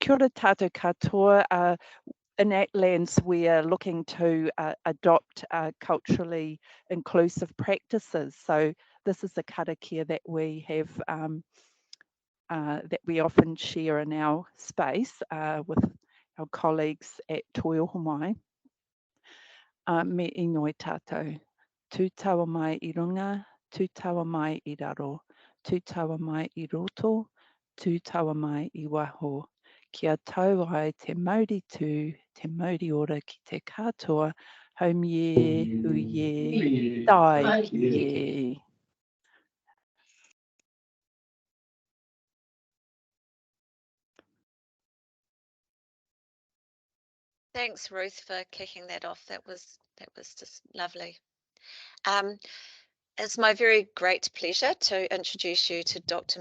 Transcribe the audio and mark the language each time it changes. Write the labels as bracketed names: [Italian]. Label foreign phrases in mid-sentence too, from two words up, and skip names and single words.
[Māori] kia ora tātou katoa. [English] In Atlands, we are looking to adopt culturally inclusive practices. So this is the karakia that we have, that we often share in our space with our colleagues at Toiohomai. [Māori] Me inoi tātou. Tū taua mai I runga, tū taua mai I raro, tū taua mai I roto, tū taua mai I waho. Kia tau ai te mauri tū, te mauri ora ki te katoa, home ye, hu ye, dai ki ye. [English] Thanks, Ruth, for kicking that off. That was just lovely. It's my very great pleasure to introduce you to Dr.